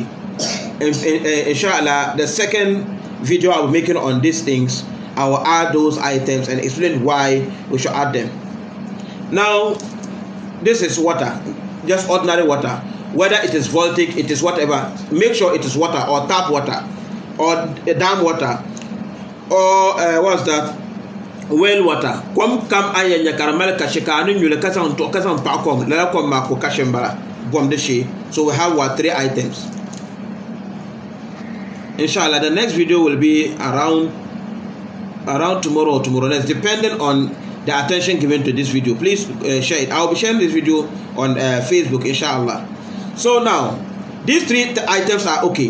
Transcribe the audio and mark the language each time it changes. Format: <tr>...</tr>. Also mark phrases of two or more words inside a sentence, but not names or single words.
<en>Inshallah, the second video I'll be making on these things, I will add those items and explain why we should add them. Now, this is water, just ordinary water. Whether it is voltic, it is whatever. Make sure it is water or tap water or dam water. Or what's that? Well water. Kwam kam ayanya karamel kashikanu nyule kasan to kasan pakom la kom mako kashembara bom de she. So we have what 3 items. Inshallah, the next video will be around tomorrow or tomorrow next, depending on the attention given to this video. Please share it. I'll be sharing this video on Facebook, inshallah. So now these 3 items are okay.</en>